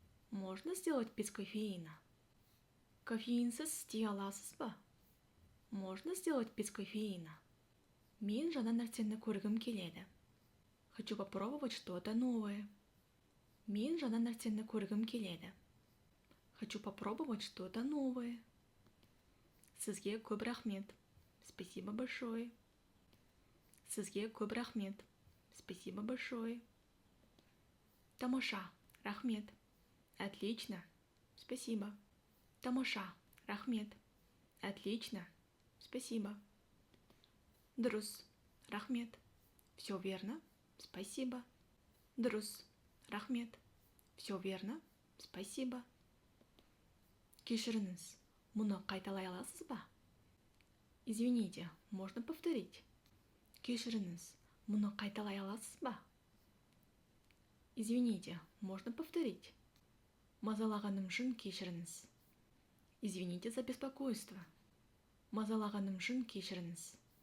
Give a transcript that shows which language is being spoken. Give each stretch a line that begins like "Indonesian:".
Russian: Можно сделать без кофеина?
Kazakh: Кофеинсіз істей аласыз ба?
Russian: Можно сделать без кофеина?
Kazakh: Мен жаңа нәрсені көргім келеді.
Russian: Хочу попробовать что-то новое.
Kazakh: Мен жаңа нәрсені көргім келеді.
Russian: Хочу попробовать что-то новое.
Kazakh: Сізге көп рахмет.
Russian: Спасибо большое.
Kazakh: Сізге көп рахмет.
Russian: Спасибо большое.
Kazakh: Тамаша. Рахмет.
Russian: Отлично. Спасибо. Тамаша. Рахмет. Отлично. Спасибо.
Kazakh: Дұрыс. Рахмет.
Russian: Все верно. Спасибо. Дұрыс. Рахмет. Все верно. Спасибо.
Kazakh: Кешіріңіз. Мұны қайталай аласыз ба?
Russian: Извините, можно повторить?
Kazakh: Кешіріңіз. Мұны қайталай аласыз ба?
Russian: Извините, можно повторить?
Kazakh: Мазалағаным үшін кешіріңіз.
Russian: Извините за беспокойство.
Kazakh: Мазалағаным үшін кешіріңіз.